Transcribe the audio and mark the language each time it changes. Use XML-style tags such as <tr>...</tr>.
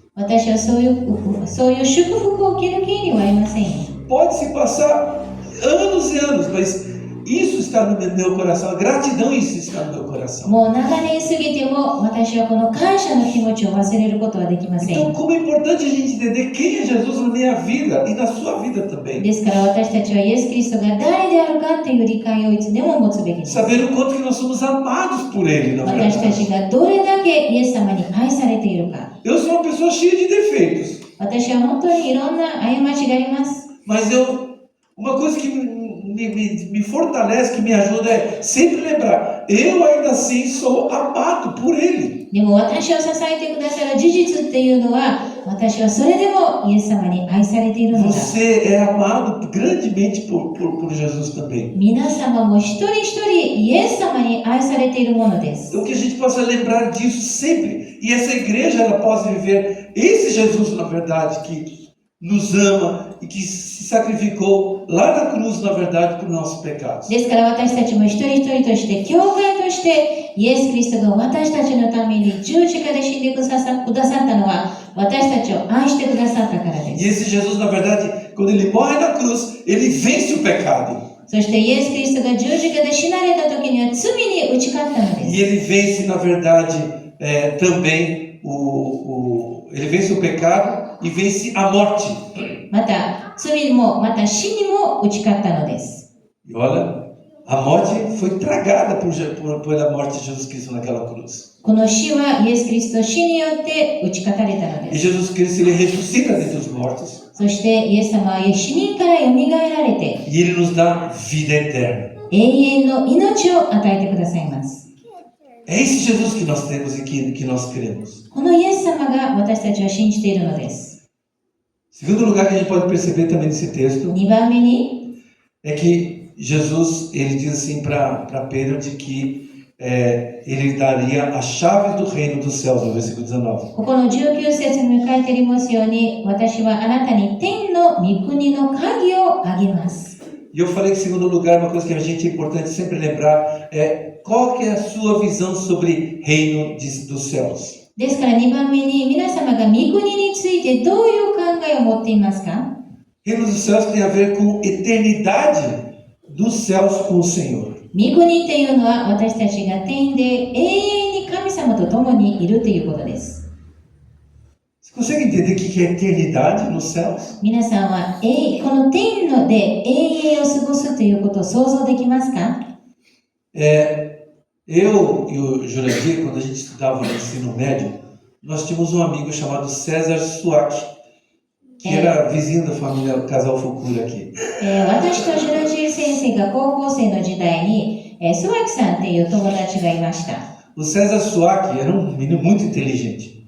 <ja>私はそういう祝福を受ける権利はありません。</ja> <pt>Pode se passar anos e anos, mas isso está no meu coração. A gratidão, isso está no meu coração.</pt> <ja>もう長年過ぎても私はこの感謝の気持ちを忘れることはできません。</ja> <pt>Então, como é importante a gente entender quem é Jesus na minha vida e na sua vida também.</pt> <ja>ですから私たちはイエス・キリストが誰であるかという理解をいつでも持つべきです。</ja> <pt>Saber o quanto que nós somos amados por Ele, na</pt> <ja>私た</ja> <pt>verdade.</pt> <ja>ちがどれだけイエス様に愛されているか。</ja> <pt>Eu sou uma pessoa cheia de defeitos,</pt> <ja>私は本当にいろんな過ちがあります。</ja> <pt>mas uma coisa que me fortalece, que me ajuda é sempre lembrar, eu ainda assim sou amado por Ele.</pt> <ja>でも私を支えてくださる事実っていうのは、私はそれでもイエス様に愛されているのだ。</ja> <pt>Você é amado grandemente por Jesus também.</pt> <ja>皆様も一人一人イエス様に愛されているものです。</ja> <pt>Então que a gente possa lembrar disso sempre. E essa igreja ela possa viver esse Jesus, na verdade, que nos ama e que se sacrificou lá na cruz, na verdade, por nossos pecados.</pt> <ja>ですから私たちも一人一人として、教会としてイエス・キリストが私たちのために十字架で死んでくださったのは、私たちを愛してくださったからで</ja> <pt>E</pt> <ja>す。</ja> <pt>esse Jesus, na verdade, quando ele morre na cruz, ele vence o pecado.</pt> <ja>そしてイエス・キリストが十字架で死なれた時には罪に打ち勝ったので</ja> <pt>E</pt> <ja>す。</ja> <pt>ele vence, na verdade, também ele vence o pecado e vence a morte.</pt> <ja>また罪もまた死にも打ち勝ったのです。</ja> <pt>E olha, a morte foi tragada pela morte de Jesus Cristo naquela cruz.</pt> <ja>この死はイエス・キリストの死によって打ち勝たれたの</ja> <pt>E</pt> <ja>です。</ja> <pt>Jesus Cristo ele ressuscita dentre os mortos.</pt> <ja>そしてイエス様は死人からよみがえられて、</ja> <pt>E Ele nos dá vida eterna.</pt> <ja>永遠の命を与えてくださいます。</ja> <pt>É esse Jesus que nós temos e que nós queremos.</pt> <ja>このイエス様が私たちは信じているのです。</ja> <pt>Segundo lugar que a gente pode perceber também nesse texto</pt> <ja>2番目に、</ja> <pt>é que Jesus, ele diz assim para Pedro de que ele daria a chave do reino dos céus, no versículo 19.</pt> <ja>ここの19節に書いてありますように、私はあなたに天の御国の鍵をあげます。</ja> <pt>E eu falei que, em segundo lugar, uma coisa que a gente é importante sempre lembrar é qual que é a sua visão sobre reino dos céus.</pt> <ja>ですから2番目に、皆様が御国についてどういう考えを持っていますか？</ja> <pt>Reino dos céus tem a ver com eternidade dos céus com o Senhor.</pt> <ja>御国っていうのは私たちが天で永遠に神様と共にいるということです。</ja> <pt>Você consegue entender o que é eternidade nos céus?</pt> <ja>皆さんはこの天ので永遠を過ごすということを想像できますか？</ja> <pt>Eu e o Jurandir, quando a gente estudava no ensino médio, nós tínhamos um amigo chamado César Suac, que era vizinho da família Casal Fucura aqui.</pt> <ja>私とジュラジー先生が高校生の時代に、スワキさんっていう友達がいました。</ja> <pt>O César Suac era um menino muito inteligente.</pt>